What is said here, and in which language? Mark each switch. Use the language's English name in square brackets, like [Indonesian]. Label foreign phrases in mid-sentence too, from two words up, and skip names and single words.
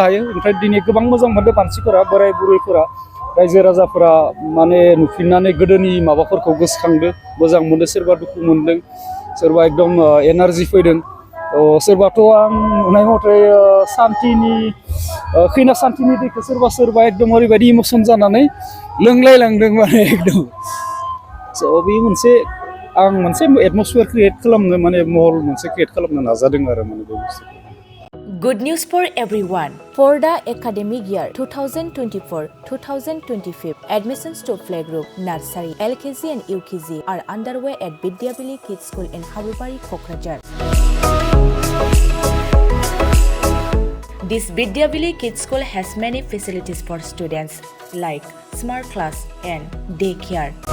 [Bodo] हायो ओमफ्राय दिनै गोबां मोजां मोनदों मानसिफोरा बोराय बुरैफोरा रायजो राजाफोरा माने नुफिननानै गोदोनि माबाफोरखौ गोसोखांदों मोजां मोनदों सोरबा दुखु मोनदों सोरबा एकदम एनारजि फैदों सोरबाथ' आं नुनाय मथे सान्थिनि खैना सान्थिनि दैखौ सोरबा एकदम ओरैबायदि इमसन जानानै लोंलायलांदों माने एकदम स' बे मोनसे आं मोनसे [English] atmosphere create [Bodo] खालामनो माने महल मोनसे क्रियेट खालामनो नाजादों आरो माने बे बुस्थुखौ [English] Good news for everyone. For the academic year 2024-2025, admissions to playgroup, nursery, LKG and UKG are underway at Vidyavili Kids School in Habubari, Kokrajhar. This Vidyavili Kids School has many facilities for students like smart class and daycare.